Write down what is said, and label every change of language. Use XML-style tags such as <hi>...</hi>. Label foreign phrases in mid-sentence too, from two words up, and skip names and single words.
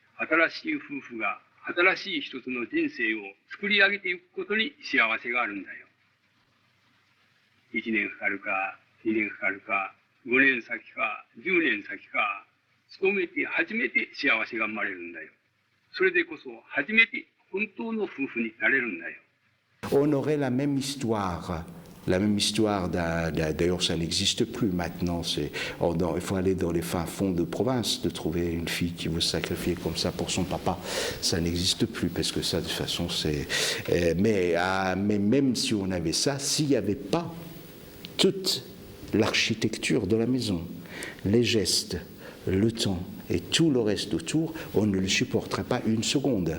<ja>新しい夫婦が新しい一つの人生を作り上げていくことに幸せがあるんだよ。1年かかるか、2年かかるか、5年先か、10年先か、勤めて初めて幸せが生まれるんだよ。それでこそ初めて本当の夫婦になれるんだよ。</ja> <fr>On aurait la même histoire La même histoire, d'ailleurs ça n'existe plus maintenant, il faut aller dans les fins fonds de province de trouver une fille qui veut se sacrifier comme ça pour son papa. Ça n'existe plus parce que ça de toute façon c'est... mais même si on avait ça, s'il n'y avait pas toute l'architecture de la maison, les gestes, le temps et tout le reste autour, on ne le supporterait pas une seconde.</fr>